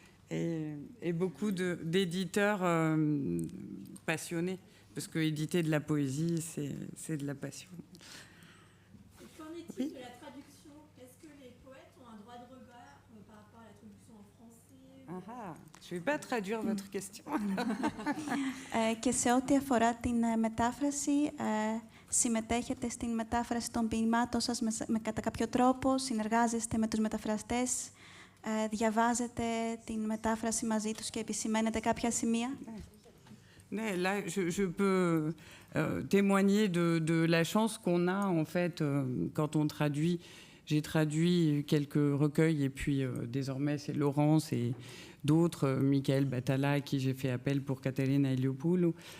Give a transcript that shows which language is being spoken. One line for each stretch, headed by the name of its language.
French: Et beaucoup d'éditeurs passionnés. Parce que éditer de la poésie, c'est de la passion. Qu'en est-il de la traduction? Est-ce que les poètes ont un droit de regard par rapport à la traduction en français? Je ne vais pas traduire votre question.
Greek: Και σε ό,τι αφορά την μετάφραση, συμμετέχετε στην μετάφραση των ποιημάτων σας κατά κάποιο τρόπο, συνεργάζεστε με τους μεταφραστές, διαβάζετε την μετάφραση μαζί τους και επισημαίνετε κάποια σημεία?
French: Là, je peux témoigner de la chance qu'on a, en fait, quand on traduit. J'ai traduit quelques recueils, et puis désormais, c'est Laurence et d'autres, Michael Batala, à qui j'ai fait appel pour Caterina Eliopoulou.